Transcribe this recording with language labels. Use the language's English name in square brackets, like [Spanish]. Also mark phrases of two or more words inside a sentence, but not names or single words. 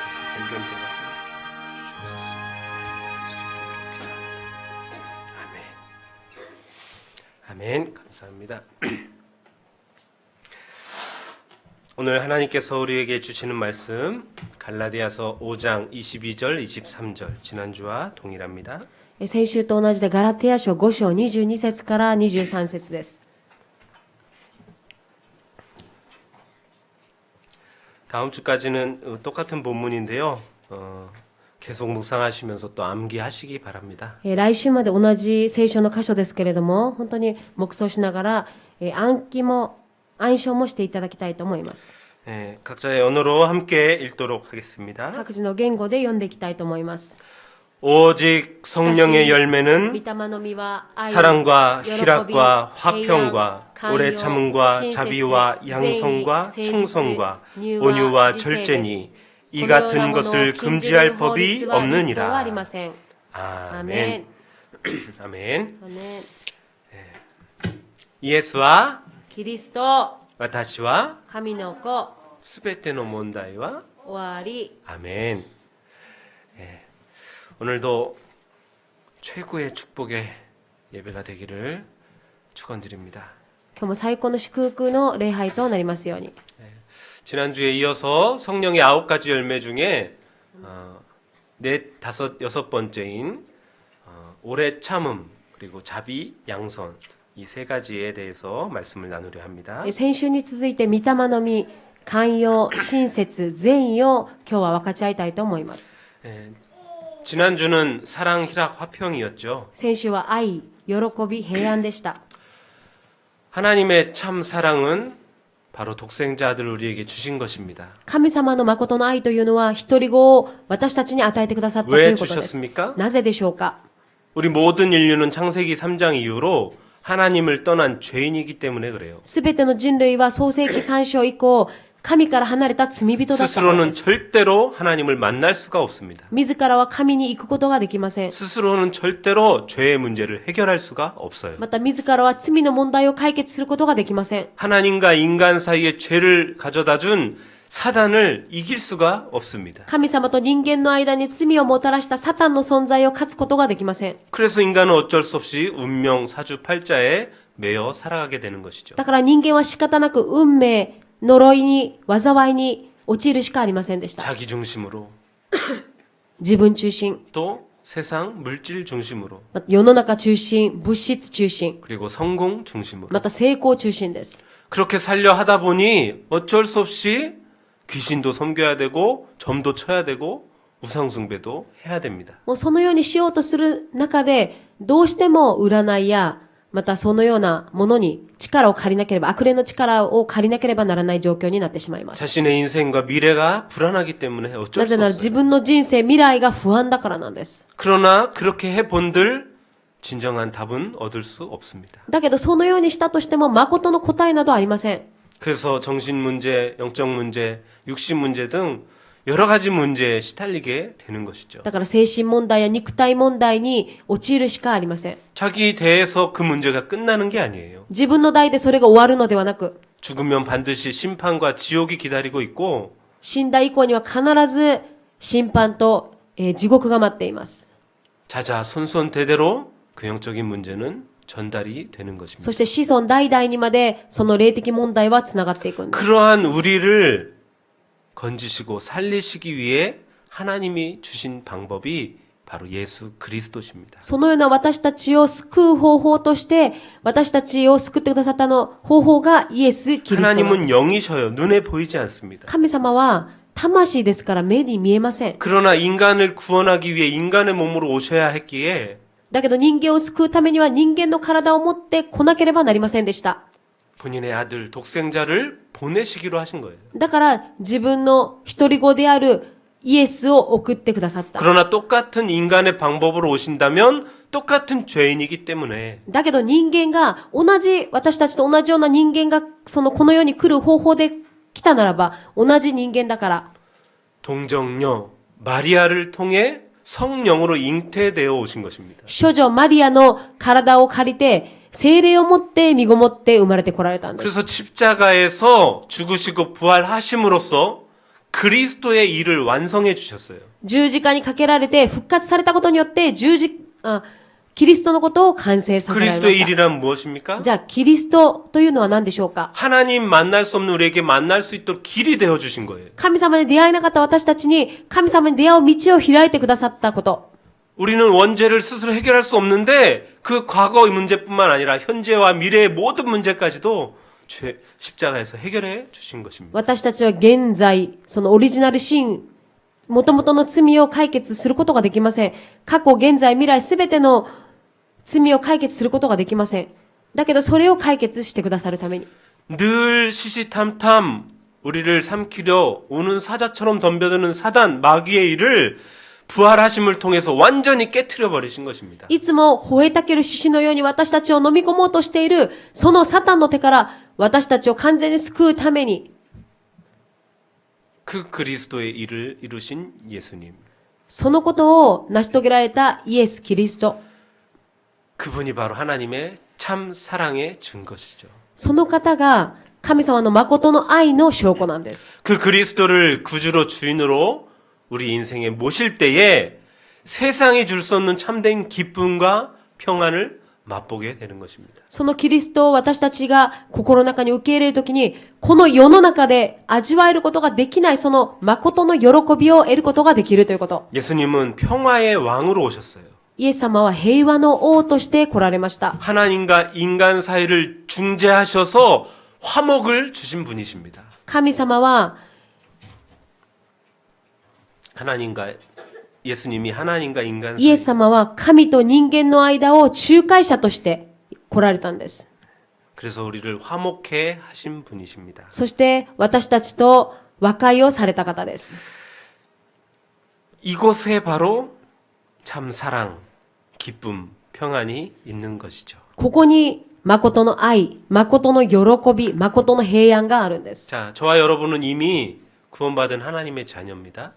[Korean] 발견되게 주옵소서. 아멘. 아멘. 감사합니다. 오늘 하나님께서 우리에게 주시는 말씀 갈라디아서 5장 22절 23절 지난주와 동일합니다. [Japanese] 先週と同じでガラテヤ書5章22節から23節です。 [Korean] 다음 주까지는 똑같은 본문인데요. 계속 묵상하시면서 또 암기하시기 바랍니다. [Japanese] 来週まで同じ聖書の箇所ですけれども、本当に黙想しながら暗唱もしていただきたいと思います。 [Korean] 각자의 언어로 함께 읽도록 하겠습니다. [Japanese] 各自の言語で読んでいきたいと思います。 [Korean] 오직 성령의 열매는 [Japanese] 御霊の実は愛、 [Korean] 사랑과 [Japanese] 喜び、 [Korean] 희락과 [Japanese] 平安、 [Korean] 화평과 [Japanese] 寛容、 [Korean] 오래 참음과 [Japanese] 親切、 [Korean] 자비와 [Japanese] 善意、 [Korean] 양성과 [Japanese] 誠実、 [Korean] 충성과 [Japanese] 柔和、 [Korean] 온유와 [Japanese] 自制です。 [Korean] 절제니 이 [Japanese] このような [Korean] 같은 [Japanese] ものを [Korean] 것을 [Japanese] 禁じる [Korean] 금지할 [Japanese] 法 [Korean] 법이 [Japanese] 律は立法はあ [Korean] 없느니라. [Japanese] りません。 [Korean] 아멘. [Japanese] アメン。 [Korean] 아멘. [Japanese] アメン。 [Korean] 예수와 [Japanese] キリスト、私は神の子、すべての問題は終わり。 [Korean] 아멘. 오늘도 최고의 축복의 예배가 되기를 축원드립니다. [Japanese] 今日も最高の祝福の礼拝となりますように。 [Korean] 지난주에 이어서 성령의 9가지 열매 중에 넷, 다섯, 여섯 번째인 오래 참음 그리고 자비, 양선 이 세 가지에 대해서 말씀을 나누려 합니다. [Japanese] 先週に続いて御霊の実、寛容、親切、善意を今日は分かち合いたいと思います。 [Korean] 지난주는 사랑, 희락, 화평이었죠. [Japanese] 先週は愛、喜び、平安でした。 [Korean] 하나님의 참 사랑은 바로 독생자 아들 우리에게 주신 것입니다. [Japanese] 神様の誠の愛というのは一人子を私たちに与えてくださったということです。 [Korean] 주셨습니까? [Japanese] なぜでしょうか？ [Korean] 우리 모든 인류는 창세기 3장 이후로 하나님을 떠난 죄인이기 때문에 그래요. [Japanese] すべての人類は創世記3章以降、神から離れた罪人だったから [Korean] 스스로는 [Japanese] です。 [Korean] 절대로 하나님을 만날 수가 없습니다. [Japanese] 自らは神に行くことができません。 [Korean] 스스로는 절대로 죄의 문제를 해결할 수가 없어요. [Japanese] また自らは罪の問題を解決することができません。 [Korean] 하나님과 인간 사이에 죄를 가져다 준 사단을 이길 수가 없습니다. [Japanese] 神様と人間の間に罪をもたらしたサタンの存在を勝つことができません。 [Korean] 그래서 인간은 어쩔 수 없이 운명 사주팔자에 매여 살아가게 되는 것이죠. [Japanese] だから人間は仕方なく運命、呪いに、災いに陥るしかありませんでした。 [Korean] 자기 중심으로 [Japanese] 自分中心、 [Korean] 또 세상 물질 중심으로 [Japanese] また世の中中心、物質中心、 [Korean] 그리고 성공 중심으로 [Japanese] また成功中心です。 [Korean] 그렇게 살려 하다 보니 어쩔 수 없이 귀신도 섬겨야 되고 점도 쳐야 되고 우상숭배도 해야 됩니다. [Japanese] もうそのようにしようとする中で、どうしても占いや、またそのようなものに力を借りなければ、悪霊の力を借りなければならない状況になってしまいます。 [Korean] 자신의 인생과 미래가 불안하기 때문에 어쩔 [Japanese] な [Korean] 수 [Japanese] ぜなら自 [Korean] 없어요. [Japanese] 分の人生、未来が不安だからなんです。 [Korean] 그러나 그렇게 해본들 진정한 답은 얻을 수 없습니다. [Japanese] だけどそのようにしたとしても、誠の答えなどありません。 [Korean] 그래서 정신 문제, 영적 문제, 육신 문제 등 여러 가지 문제에 시달리게 되는 것이죠. [Japanese] だから精神問題や肉体問題に陥るしかありません。 [Korean] 자기 대해서 그 문제가 끝나는 게 아니에요. [Japanese] 自分の代でそれが終わるのではなく、 [Korean] 죽으면 반드시 심판과 지옥이 기다리고 있고 [Japanese] 死んだ以降には必ず審判と、地獄が待っています。 [Korean] 자자손손대대로 그 영적인 문제는 전달이 되는 것입니다. [Japanese] そして子孫代々にまでその霊的問題はつながっていくんです。 [Korean] 그러한 우리를 건지시고 살리시기 위해 하나님이 주신 방법이 바로 예수 그리스도십니다. [Japanese] そのような私たちを救う方法として、私たちを救ってくださったの方法がイエス・キリストなんで [Korean] 하나님은 [Japanese] す。 [Korean] 영이셔요. 눈에 보이지 않습니다. [Japanese] 神様は魂ですから目に見えません。 [Korean] 그러나 인간을 구원하기 위해 인간의 몸으로 오셔야 했기에 [Japanese] だけど人間を救うためには人間の体を持って来なければなりませんでした。 [Korean] 본인의 아들 독생자를 보내시기로 하신 거예요. [Japanese] だから自分の一人子であるイエスを送ってくださった。 [Korean] 그러나 똑같은 인간의 방법으로 오신다면 똑같은 죄인이기 때문에 [Japanese] だけど人間が私たちと同じような人間がこの世に来る方法で来たならば同じ人間だから [Korean] 동정녀 마리아를 통해 성령으로 잉태되어 오신 것입니다. [Japanese] 処女マリアの体を借りて聖霊を持って身ごもって生まれてこられたんです。 [Korean] 그래서 십자가에서 죽으시고 부활하심으로써 그리스도의 일을 완성해 주셨어요. [Japanese] 十字架にかけられて復活されたことによってキリストのことを完成させられま [Korean] 그리스도의 [Japanese] した。 [Korean] 일이란 무엇입니까? [Japanese] じゃあ、キリストというのは何でしょうか？ [Korean] 하나님 만날 수 없는 우리에게 만날 수 있도록 길이 되어 주신 거예요. [Japanese] 神様に出会えなかった私たちに、神様に出会う道を開いてくださったこと。 [Korean] 우리는 원죄를 스스로 해결할 수 없는데 그 과거의 문제뿐만 아니라 현재와 미래의 모든 문제까지도 십자가에서 해결해 주신 것입니다. [Japanese] 私たちは現在、そのオリジナルシーン、元々の罪を解決することができません。過去、現在、未来、すべての罪を解決することができません。だけど、それを解決してくださるために。 [Korean] 늘 시시탐탐 우리를 삼키려 우는 사자처럼 덤벼드는 사단, 마귀의 일을 부활하심을 통해서 완전히 깨트려 버리신 것입니다. [Japanese] いつも吠えたける獅子のように私たちを飲み込もうとしている、そのサタンの手から私たちを完全に救うために、 [Korean] 그 그리스도의 일을 이루신 예수님. [Japanese] そのことを成し遂げられたイエス・キリスト。 [Korean] 그분이 바로 하나님의 참 사랑의 증거시죠. [Japanese] その方が神様の誠の愛の証拠なんです。 [Korean] 그 그리스도를 구주로 주인으로 우리 인생에 모실 때에 세상이 줄 수 없는 참된 기쁨과 평안을 맛보게 되는 것입니다. [Japanese] そのキリストを私たちが心の中に受け入れるときに、この世の中で味わえることができないその誠の喜びを得ることができるということ。 [Korean] 예수님은 평화의 왕으로 오셨어요. [Japanese] イエス様は平和の王として来られました。 [Korean] 하나님과 인간 사이를 중재하셔서 화목을 주신 분이십니다. [Japanese] 神様は [Korean] 하나님과 예수님이 하나님과 인간 [Japanese] イエ [Korean] 사이 [Japanese] ス様は神と人間の間を仲介者として来られたんです。 [Korean] 그래서 우리를 화목해 하신 분이십니다. [Japanese] そして私たちと和解をされた方です。 [Korean] 이곳에 바로 참 사랑, 기쁨, 평안이 있는 것이죠. [Japanese] ここに誠の愛、誠の喜び、誠の平安があるんです。 [Korean] 자, 저와 여러분은 이미 구원받은 하나님의 자녀입니다.